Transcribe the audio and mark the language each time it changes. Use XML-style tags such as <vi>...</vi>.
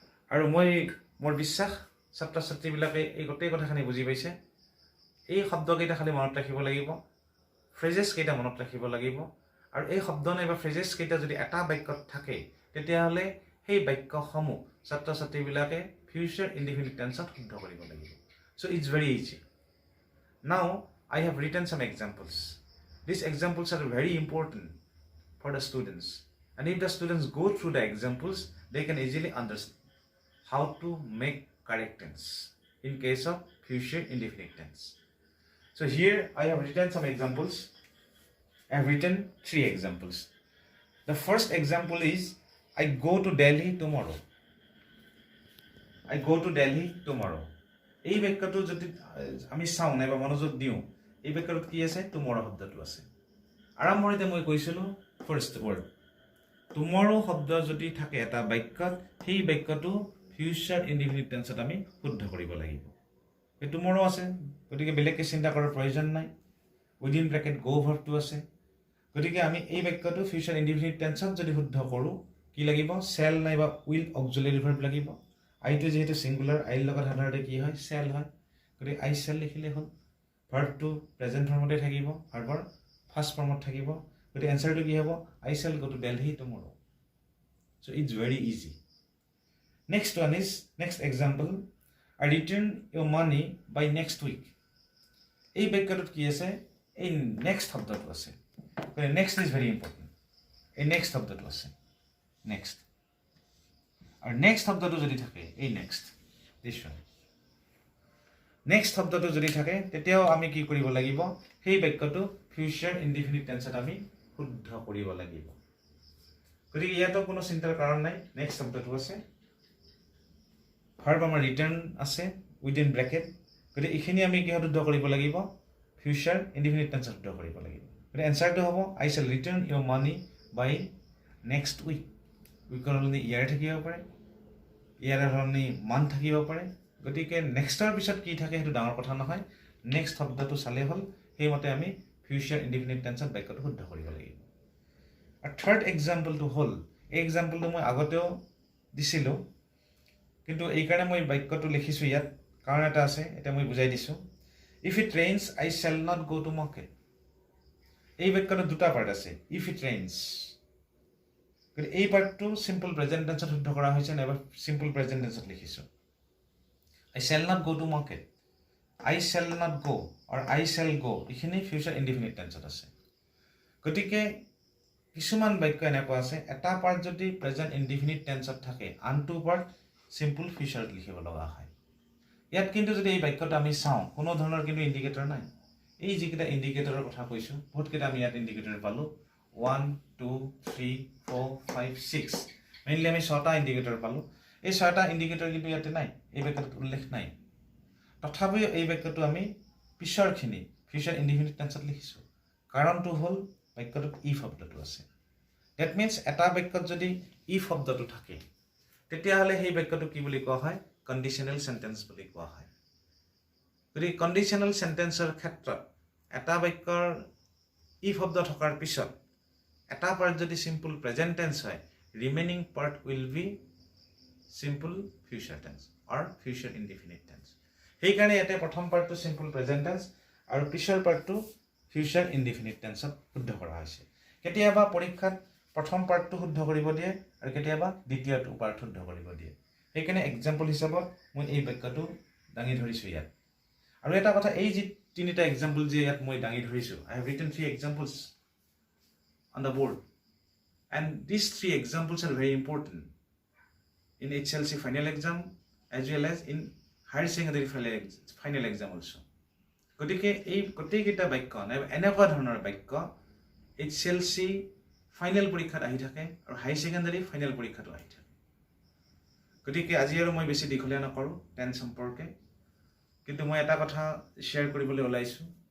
<as>আৰু মোৰ বিশ্বাস ছাত্ৰ ছাত্ৰীবিলাকে এই গোটেই কথাখিনি বুজি পাইছে। এই শব্দকেইটা খালি মনত ৰাখিব লাগিব, ফ্ৰেজেছ কেইটা মনত ৰাখিব লাগিব। আৰু এই শব্দ নাইবা ফ্ৰেজেছ কেইটা যদি এটা বাক্যত থাকে তেতিয়াহ'লে সেই বাক্যসমূহ ছাত্ৰ ছাত্ৰীবিলাকে ফিউচাৰ ইনডিফিনিট টেন্সত শুদ্ধ কৰিব লাগিব।</as> <en>So it's very easy. Now I have written some examples. These examples are very important for the students. And if the students go through the examples, they can easily understand how to make correct tense in case of future indefinite tense. So here I have written some examples. I have written 3 examples. The first example is I go to Delhi tomorrow. I go to Delhi tomorrow.</en> <as>এই বাক্যটো যদি আমি চাওঁ নাইবা মনোযোগ দিওঁ, এই বাক্যটোত কি আছে? টুমৰো শব্দটো আছে। আৰম্ভণিতে মই কৈছিলোঁ ফাৰ্ষ্ট ৱৰ্ড, টুমৰো শব্দ যদি থাকে এটা বাক্যত সেই বাক্যটো ফিউচাৰ ইনডিফিনিট টেন্সত আমি শুদ্ধ কৰিব লাগিব। এই টুমৰো আছে, গতিকে বেলেগকৈ চিন্তা কৰাৰ প্ৰয়োজন নাই। উইদিন ব্ৰেকেট গো ভাৰ্বটো আছে। গতিকে আমি এই বাক্যটো ফিউচাৰ ইনডিফিনিট টেন্সত যদি শুদ্ধ কৰোঁ কি লাগিব? চেল নাইবা উইল অক্সিলাৰী ভাৰ্ব লাগিব। আইটো যিহেতু ছিংগুলাৰ, আইৰ লগত সাধাৰণতে কি হয়? চেল হয়। গতিকে আই চেল লিখিলে হ'ল। ভাৰ্বটো প্ৰেজেণ্ট ফৰ্মতে থাকিব, ভাৰ্বৰ ফাৰ্ষ্ট ফৰ্মত থাকিব। গতিকে এনচাৰটো কি হ'ব?</as> <en>I shall go to Delhi tomorrow.</en> <as>So it's very easy. Next one is, next example, I return your money by next week. এই বাক্যটোত কি আছে? এই নেক্সট শব্দটো আছে।</as> <en>Next is very important.</en> <as>এই নেক্সট শব্দটো আছে, নেক্সট। আৰু নেক্সট শব্দটো যদি থাকে, এই নেক্সট, দিছ ওৱান, নেক্সট শব্দটো যদি থাকে, তেতিয়াও আমি কি কৰিব লাগিব? সেই বাক্যটো ফিউচাৰ ইনডিফিনিট টেন্সত আমি শুদ্ধ কৰিব লাগিব। গতিকে ইয়াতো কোনো চিন্তাৰ কাৰণ নাই। নেক্সট শব্দটো আছে, ভাৰ্ব আমাৰ ৰিটাৰ্ণ আছে উইদিন ব্ৰেকেট। গতিকে এইখিনি আমি কিহত শুদ্ধ কৰিব লাগিব? ফিউচাৰ ইনডিফিনিট টেন্সত শুদ্ধ কৰিব লাগিব। গতিকে এনচাৰটো হ'ব,</as> <en>I shall return your money by next week.</en> <as>উইকৰ সলনি ইয়াৰ থাকিব পাৰে, ইয়াৰ সলনি মান থাকিব পাৰে। গতিকে নেক্সটৰ পিছত কি থাকে সেইটো ডাঙৰ কথা নহয়, নেক্সট শব্দটো চালেই হ'ল। সেইমতে আমি ফিউচাৰ ইনডিফিনিট টেন্সত বাক্যটো শুদ্ধ কৰিব লাগিব। আৰু থাৰ্ড এক্সাম্পলটো হ'ল, এই এক্সাম্পলটো মই আগতেও দিছিলোঁ, কিন্তু এইকাৰণে মই বাক্যটো লিখিছোঁ ইয়াত, কাৰণ এটা আছে, এতিয়া মই বুজাই দিছোঁ।</as> <en>If it rains I shall not go' to market.</en> <as>এই বাক্যটোত দুটা পাৰ্ট আছে,</as> <en>If it rains.</en> <as>গতিকে এই পাৰ্টটো চিম্পল প্ৰেজেণ্ট টেন্সত শুদ্ধ কৰা হৈছে, নাইবা চিম্পল প্ৰেজেণ্ট টেন্সত লিখিছোঁ।</as> <en>I shall not go to market. I shall not go or I shall go,</en> <as>এইখিনি ফিউচাৰ ইনডিফিনিট টেন্সত আছে। গতিকে কিছুমান বাক্য এনেকুৱা আছে, এটা পাৰ্ট যদি প্ৰেজেণ্ট ইনডিফিনিট টেন্সত থাকে, আনটো পাৰ্ট চিম্পল ফিউচাৰত লিখিব লগা হয়। ইয়াত কিন্তু যদি এই বাক্যটো আমি চাওঁ, কোনো ধৰণৰ কিন্তু ইণ্ডিকেটৰ নাই। এই যিকেইটা ইণ্ডিকেটৰৰ কথা কৈছোঁ, বহুতকেইটা আমি ইয়াত ইণ্ডিকেটৰ পালোঁ, 1 2 3 4 5 6, মেইনলি আমি 6টা ইণ্ডিকেটৰ পালোঁ। এই 6টা ইণ্ডিকেটৰ কিন্তু ইয়াতে নাই, এই বাক্যটোত উল্লেখ নাই। তথাপিও এই বাক্যটো আমি পিছৰখিনি ফিউচাৰ ইনডিফিনিট টেন্সত লিখিছোঁ। কাৰণটো হ'ল বাক্যটোত ইফ শব্দটো আছে। ডেট মিনছ এটা বাক্যত যদি ইফ শব্দটো থাকে, তেতিয়াহ'লে সেই বাক্যটো কি বুলি কোৱা হয়? কণ্ডিশ্যনেল চেণ্টেন্স বুলি কোৱা হয়। গতিকে কণ্ডিশ্যনেল চেণ্টেন্সৰ ক্ষেত্ৰত এটা বাক্যৰ ইফ শব্দ থকাৰ পিছত এটা পাৰ্ট যদি চিম্পল প্ৰেজেণ্ট টেন্স হয়,</as> <en>Remaining part will be simple future tense or future indefinite tense.</en> <as>সেইকাৰণে ইয়াতে প্ৰথম পাৰ্টটো চিম্পল প্ৰেজেণ্ট টেন্স আৰু পিছৰ পাৰ্টটো ফিউচাৰ ইনডিফিনিট টেন্সত শুদ্ধ কৰা হৈছে। কেতিয়াবা পৰীক্ষাত প্ৰথম পাৰ্টটো শুদ্ধ কৰিব দিয়ে আৰু কেতিয়াবা দ্বিতীয়টো পাৰ্ট শুদ্ধ কৰিব দিয়ে। সেইকাৰণে এক্সাম্পল হিচাপত মই এই বাক্যটো দাঙি ধৰিছোঁ ইয়াত। আৰু এটা কথা, এই যি তিনিটা এক্সাম্পল যে ইয়াত মই দাঙি ধৰিছোঁ,</as> <en>I have written 3 examples on the board, and these 3 examples are very important in HLC final exam as well as in higher secondary final exam also.</en> <as>গতিকে এই গোটেইকেইটা বাক্য এনেকুৱা ধৰণৰ বাক্য HLC ফাইনেল পৰীক্ষাত আহি থাকে আৰু হাই ছেকেণ্ডাৰী ফাইনেল পৰীক্ষাতো আহি থাকে। গতিকে আজি আৰু মই বেছি দীঘলীয়া নকৰোঁ টেন্স সম্পৰ্কে, কিন্তু মই এটা কথা শ্বেয়াৰ কৰিবলৈ ওলাইছোঁ।</as>